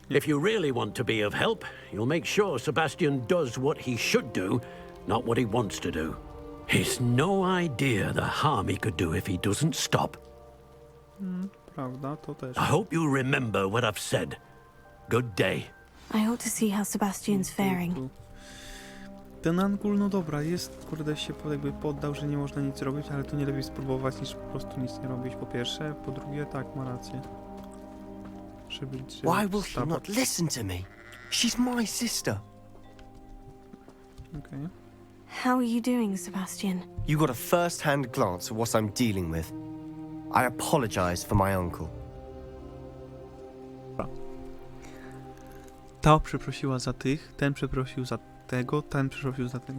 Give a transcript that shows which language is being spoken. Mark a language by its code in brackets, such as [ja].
[en] If you really want to be of help, you'll make sure Sebastian does what he should do, not what he wants to do. He's no idea the harm he could do if he doesn't stop. [pl] Prawda, to też. [en] I hope you remember what I've said. Good day. I ought to see how Sebastian's faring. [pl] Ten Angul, no dobra, jest, kurde, się jakby poddał, że nie można nic robić, ale to nie lepiej spróbować niż po prostu nic nie robić, po pierwsze. Po drugie, tak, ma rację. [en] Why will she not listen to me? She's my sister. Okay. How are you doing, Sebastian? You got a first-hand glance at what I'm dealing with. I apologize for my uncle. [pl] Ta przeprosiła za tych, ten przeprosił za tego, ten przeprosił za tego.